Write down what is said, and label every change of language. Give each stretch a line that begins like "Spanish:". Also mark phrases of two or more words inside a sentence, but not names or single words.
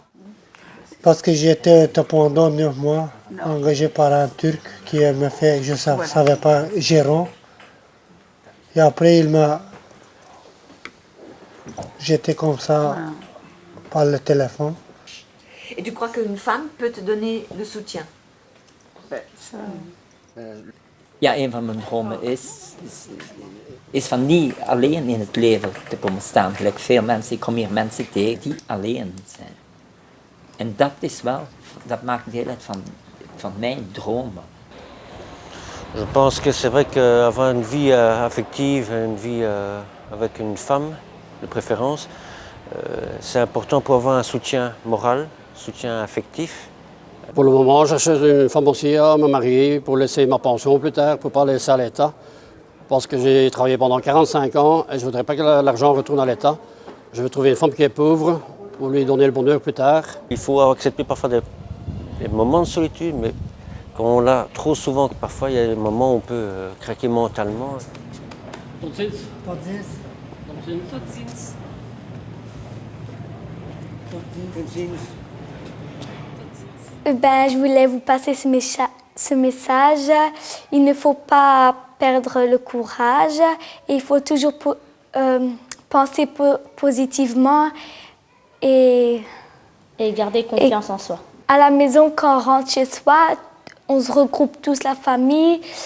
French: Parce que j'étais pendant 9 mois engagé par un Turc qui m'a fait, je ne savais pas, gérant. Et après il m'a... J'étais comme ça par le téléphone. Et tu crois qu'une femme peut te donner le soutien?
Dutch: Ja, een van mijn dromen is van niet alleen in het leven te komen staan. Gelijk veel mensen, ik kom hier mensen tegen die alleen zijn. En dat is wel, dat maakt deel uit van mijn dromen.
French: Je pense que c'est vrai qu'avoir une vie affective, une vie avec une femme, de préférence, c'est important pour avoir un soutien moral, un soutien affectif. Pour le moment, j'achète une femme aussi à me marier pour laisser ma pension plus tard, pour ne pas laisser à l'État. Parce que j'ai travaillé pendant 45 ans et je ne voudrais pas que l'argent retourne à l'État. Je veux trouver une femme qui est pauvre pour lui donner le bonheur plus tard. Il faut accepter parfois des moments de solitude, mais quand on l'a trop souvent, parfois il y a des moments où on peut craquer mentalement.
Dutch: Tot ziens. Tot ziens. Tot ziens. Tot ziens.
French: Ben, je voulais vous passer ce message. Il ne faut pas perdre le courage. Il faut toujours penser positivement et garder confiance en soi. À la maison, quand on rentre chez soi, on se regroupe tous, la famille.